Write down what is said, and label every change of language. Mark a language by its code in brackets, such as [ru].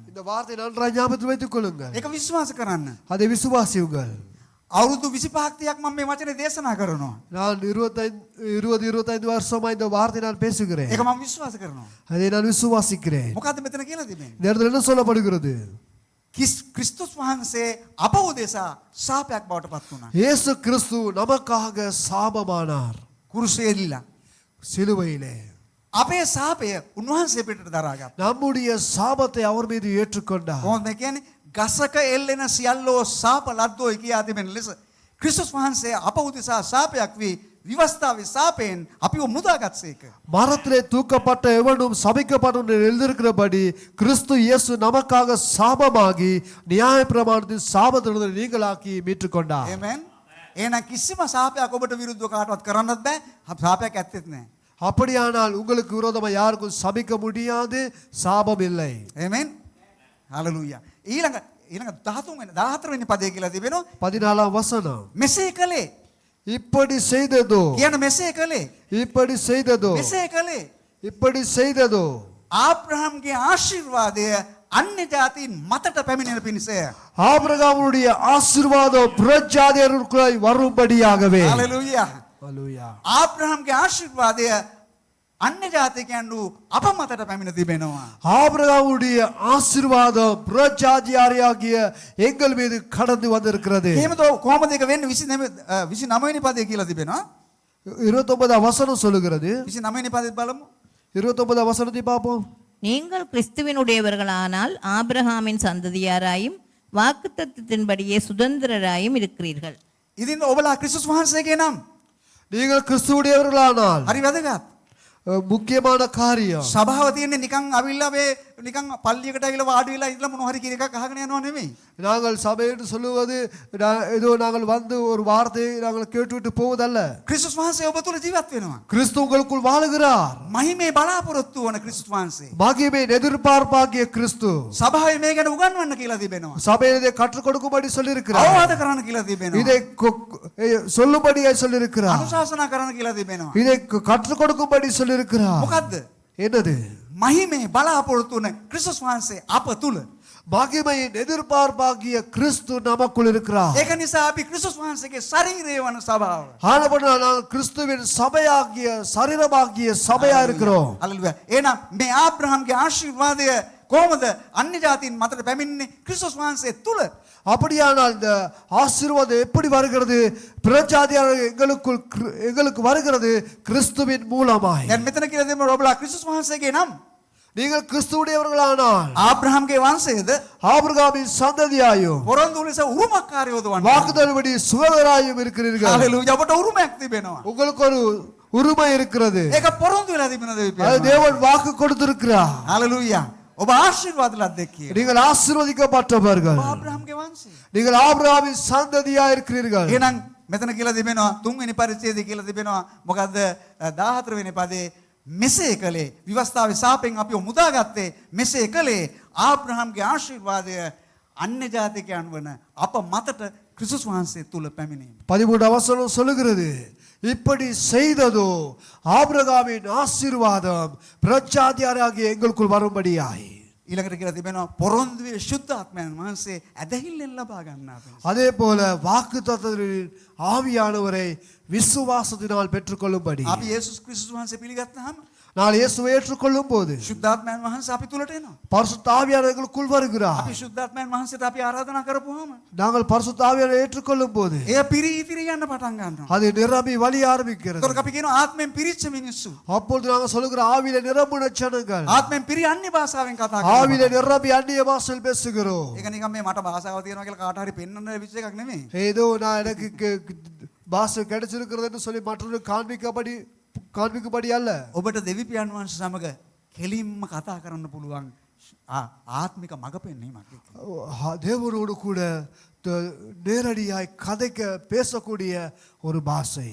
[ta] இந்த வார்த்தை நன்றாக ஞாபகத்தில் வைத்துக் கொள்ளுங்கள். [si] ඒක විශ්වාස කරන්න. [ta] அதை விசுவாசியுங்கள். [si] අවුරුදු 25ක් 30ක් මම මේ වචනේ දේශනා කරනවා. [ta] நான் 25 வருஷமா இந்த வார்த்தை நான் பேசுகிறேன். [si] ඒක මම විශ්වාස කරනවා. [ta] அதை நான் விசுவாசிக்கிறேன். [si] මොකද්ද මෙතන කියලා තිබෙන්නේ? [ta] இந்த இடத்துல என்ன சொல்லப்படுகிறது? [si] ක්‍රිස්තුස් වහන්සේ අප උදෙසා ශාපයක් බවට පත් වුණා. [ta] இயேசு கிறிஸ்து நமக்காக சாபமானார். [si] කුරුසෙල්ලා. [ta] சிலுவையிலே [si] අපේ ශාපය උන්වහන්සේ පිටට දරාගත්තා. [ta] நம்முடைய சாபத்தை அவர் மீது ஏற்றுக்கொண்டார். [si] කොහොමද කියන්නේ? ගසක එල්ලෙන සියල්ලෝ ශාප ලද්දෝයි කියා තිබෙන ලෙස ක්‍රිස්තුස් වහන්සේ අප උදෙසා ශාපයක් වී විවස්ථාවේ ශාපයෙන් අපිව මුදාගත්සේක. [ta] மரத்திலே தூக்கப்பட்ட எவனும் சபிக்கப்படும் என்று எழுதியிருக்கிறபடி கிறிஸ்து இயேசு நமக்காக சாபமாகி நியாயப்பிரமாணத்தின் சாபத்திலிருந்து நீங்களாக்கி மீட்டுக்கொண்டார். [si] ආමෙන්. එහෙනම් කිසිම ශාපයක් ඔබට විරුද්ධව කාටවත් කරන්නත් බෑ. ශාපයක් ඇත්තෙත් නෑ. [ta] அப்படியானால் உங்களுக்கு விரோதமாக யாருக்கும் சபிக்க முடியாது, சாபம் இல்லை. [si] ආමෙන්. හalleluya. ඊළඟ 13 වෙනි 14 වෙනි පදේ කියලා තිබෙනවා. [ta] 14ஆம் வசனம். [si] මෙසේ කලේ [ta] இப்படி செய்ததோ [si] කියන මෙසේ කළේ. [ta] இப்படி செய்ததோ [si] මෙසේ කළේ. [ta] இப்படி செய்ததோ [si] ආබ්‍රහම්ගේ ආශිර්වාදය අන්‍ය ජාතීන් මතට පැමිණෙන පිණිසය. [ta] ஆபிரகாமுடைய ஆசீர்வாதம் புறஜாதியருக்குள்ளாய் வரும்படியாகவே [si] හලෙලූයා. [ta] ஹalleluya [si] ආබ්‍රහම්ගේ ආශිර්වාදය අන්‍ය ජාතිකයන් වූ අප මතට පැමිණ තිබෙනවා. [ta] ஆபிரகாமுடைய ஆசீர்வாதம் புறஜாதியாரியாகிய எங்கள் மீது கடந்து வந்திருக்கிறது. [si] එහෙමද කොහොමද ඒක වෙන්නේ? 29 වෙනි පදයේ කියලා තිබෙනවා. [ta] 29 வசனம் சொல்லுகிறது. [si] 29 වෙනි පදෙත් බලමු. [ta] 29 வசனத்தை பார்ப்போம். நீங்கள் கிறிஸ்துவினுடையவர்களானால் ஆபிரகாமின் சந்ததியாராயும் வாக்குத்தத்தத்தின்படியே சுதந்திரராயும் இருக்கிறீர்கள். [si] ඉතින් ඔබලා ක්‍රිස්තුස් වහන්සේගේ නම් [ta] நீங்கள் கிறிஸ்துவுடையவர்களானால் [si] හරි වැදගත්. [ta] முக்கியமான காரியம் [si] සභාව තියෙන්නේ නිකන් අවිල්ලා මේ නිකන් පල්ලියකට ඇවිල්ලා වාඩි වෙලා ඉඳලා මොන හරි කියන එකක් අහගෙන යනවා නෙමෙයි. [ta] நாங்கள் சபை என்று சொல்லுவது ஏதோ நாங்கள் வந்து ஒரு வார்த்தையை நாங்கள் கேட்டுவிட்டு போவதல்ல. [si] ක්‍රිස්තුස් වහන්සේ ඔබ තුල ජීවත් වෙනවා. [ta] கிறிஸ்து உங்களுக்குள் வாழுகிறார். [si] මහිමේ බලාපොරොත්තු වන ක්‍රිස්තුස් වහන්සේ. [ta] மகிமை எதிர்பார்ப்பாகிய கிறிஸ்து [si] සභාවේ මේ ගැන උගන්වන්න කියලා තිබෙනවා. [ta] சபையில் இதை கற்றுக் கொடுக்கும்படி சொல்லியிருக்கிறார். [si] අවවාද කරන්න කියලා තිබෙනවා. [ta] இதை சொல்லும்படியாய் சொல்லியிருக்கிறார். [si] අනුශාසනා කරන්න කියලා තිබෙනවා. [ta] இதை கற்றுக் கொடுக்கும்படி சொல்லியிருக்கிறார். [si] මොකද්ද? [ta] என்னது? [si] මහිමේ බලාපොරොත්තු වන ක්‍රිස්තුස් වහන්සේ අප තුල. [ta] மகிமையின் எதிர்பார்ப்பாகிய கிறிஸ்து நமக்குள் இருக்கிறார். [si] ඒක නිසා අපි ක්‍රිස්තුස් වහන්සේගේ ශරීරය වන සභාව. [ta] ஆனபடியால் நாங்கள் கிறிஸ்துவின் சபையாகிய சரீரமாகிய சபையா இருக்கிறோம். [si] හලෙලූයා. එහෙනම් මේ ආබ්‍රහම්ගේ ආශිර්වාදය කොහොමද අන්‍ය ජාතීන් මතට පැමිණෙන්නේ? ක්‍රිස්තුස් වහන්සේ තුල. [ta] அப்படியானால் இந்த ஆசீர்வாதம் எப்படி வருகிறது? பிரஜாதியார் எங்களுக்கு வருகிறது கிறிஸ்துவின் மூலமாய். [si] දැන් මෙතන කියලා දෙමු ඔබලා ක්‍රිස්තුස් වහන්සේගේ නම් [ta] நீங்கள் கிறிஸ்துவுடையவர்களானால் [si] ආබ්‍රහම්ගේ වංශයේද [ta] ஆபிரகாமின் சந்ததியாயும் [si] පොරොන්දු ලෙස උරුමකාරයෝද වන්නේ. [ta] வாக்குதல்படி சுதந்திராயும் இருக்கிறீர்கள். [si] හලෙලූයා. ඔබට උරුමයක් තිබෙනවා. [ta] உங்களுக்கு ஒரு உரிமை இருக்கிறது. [si] ඒක පොරොන්දු වෙලා තිබෙනද [ta] அது தேவன் வாக்கு கொடுத்திருக்கிறார். [si] හලෙලූයා. ඔබ ආශිර්වාද ලද්දෙක් කියලා. [ta] நீங்கள் ஆசீர்வதிக்கப்பட்டவர்கள். [si] ආබ්‍රහම්ගේ වංශය. [ta] நீங்கள் ஆபிரகாமின் சந்ததியா இருக்கிறீர்கள். [si] එහෙනම් මෙතන කියලා තිබෙනවා 3 වෙනි පරිච්ඡේදය කියලා තිබෙනවා. මොකද්ද? 14 වෙනි පදේ මෙසේ කළේ විවස්ථාවේ සාපෙන් අපිව මුදාගත්තේ මෙසේ කළේ ආබ්‍රහම්ගේ ආශිර්වාදය අන්‍ය ජාතිකයන් වන අප මතට ක්‍රිස්තුස් වහන්සේ තුල පැමිණීම. [ta] 13 வசனம் சொல்லுகிறது, இப்படி செய்ததோ ஆபிரகாமின் ஆசீர்வாதம் பிரஜாதியாராகிய எங்களுக்குள் வரும்படியாய். [si] ඊළඟට කියලා තිබෙනවා පොරොන්දුවේ ශුද්ධාත්මයන් වහන්සේ ඇදහිල්ලෙන් ලබා ගන්නා. [ta] அதே போல வாக்குத்தத்தத்தின் ஆவியானவரை விசுவாசத்தினால் பெற்றுக்கொள்ளும்படி. [si] අපි යේසුස් ක්‍රිස්තුස් වහන්සේ පිළිගත්තාම [ta] நான் இயேசுவை ஏற்றுக்கொள்ளும் போது [si] ශුද්ධාත්මයන් වහන්සේ අපි තුලට එනවා. [ta] பரிசுத்த ஆவியானவர் எங்களுக்குள் வருகிறார். [si] අපි ශුද්ධාත්මයන් වහන්සේට අපි ආරාධනා කරපුවාම [ta] நாங்கள் பரிசுத்த ஆவியானவரை ஏற்றுக்கொள்ளும் போது [si] එය පිරී ඉතිරි යන්න පටන් ගන්නවා. [ta] அது நிரம்பி வழிய ஆரம்பிக்கிறது. [si] ඒතකොට අපි කියනවා ආත්මෙන් පිරිච්ච මිනිස්සු. [ta] அப்பொழுது நாங்கள் சொல்லுகிற ஆவியில நிரம்பின ஜனங்கள், [si] ආත්මෙන් පිරි අන්‍ය භාෂාවෙන් කතා කරනවා. [ta] ஆவியில நிரம்பி அந்நிய பாஷையில் பேசுகிறோம். [si] ඒක නිකන් මේ මට භාෂාව තියෙනවා කියලා කාට හරි පෙන්වන්න ලැබිච්ච එකක් නෙමෙයි. [ta] ஏதோ நான் எனக்கு பாஷை கிடைச்சிருக்கிறதுன்னு சொல்லி மற்றொரு காண்பிக்கும்படி அல்ல. [si] ඔබට දෙවි පියාණන් වහන්සේ සමග කෙලින්ම කතා කරන්න පුළුවන් ආත්මික මඟ පෙන්වීමක් එක්ක. [ta] தேவனோடு கூட நேரடியாய் கதைக்க பேசக்கூடிய ஒரு பாஷை.